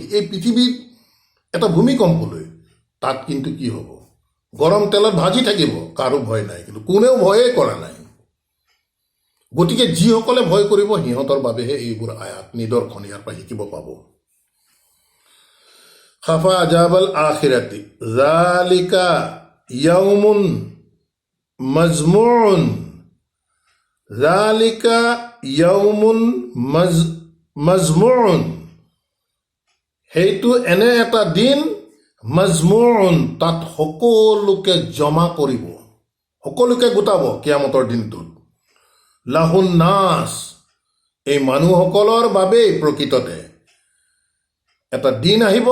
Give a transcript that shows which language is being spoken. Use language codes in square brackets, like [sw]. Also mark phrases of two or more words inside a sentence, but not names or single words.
[as] এই পৃথিৱীত এটা ভূমিকম্প লৈ, তাত কিন্তু কি হ'ব? গৰম তেলত ভাজি থাকিব, কাৰো ভয় নাই, কিন্তু কোনেও ভয়েই কৰা নাই। গতিকে যিসকলে ভয় কৰিব, সিহঁতৰ বাবেহে এইবোৰ আয়াত, নিদৰ্শন ইয়াৰ পৰা শিকিব পাব। [ar] خاف عذاب الآخرة ذلك يوم مجموع ذلك يوم مجموع, [as] সেইটো এনে এটা দিন, মাজমুউন, তাত সকলোকে জমা কৰিব, সকলোকে গোটাব কিয়ামতৰ দিনটোত। [ar] له الناس, [as] এই মানুহসকলৰ বাবেই প্ৰকৃততে এটা দিন আহিব।